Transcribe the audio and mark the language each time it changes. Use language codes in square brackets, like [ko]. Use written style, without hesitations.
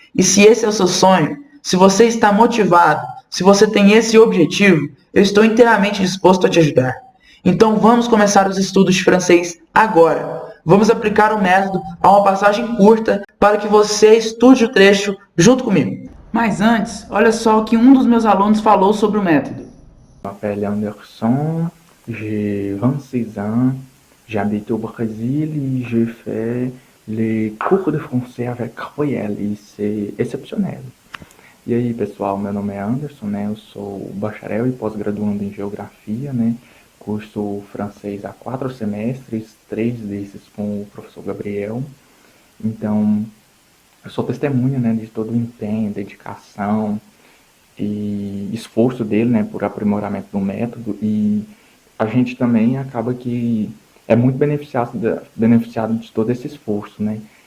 [pt] E se esse é o seu sonho, se você está motivado, se você tem esse objetivo, eu estou inteiramente disposto a te ajudar. Então vamos começar os estudos de francês agora. Vamos aplicar o método a uma passagem curta para que você estude o trecho junto comigo. Mas antes, olha só o que um dos meus alunos falou sobre o método. [fr] Je m'appelle Anderson, j'ai 26 ans, j'habite au Brésil et je fais les cours de français avec Royal e c'est exceptionnel. [pt] E aí, pessoal, meu nome é Anderson, né? Eu sou bacharel e pós-graduando em Geografia, né? Curso francês há 4 semestres, 3 desses com o professor Gabriel. Então, eu sou testemunha, né, de todo o empenho, dedicação e esforço dele, né, por aprimoramento do método, e a gente também acaba que é muito beneficiado de todo esse esforço, né.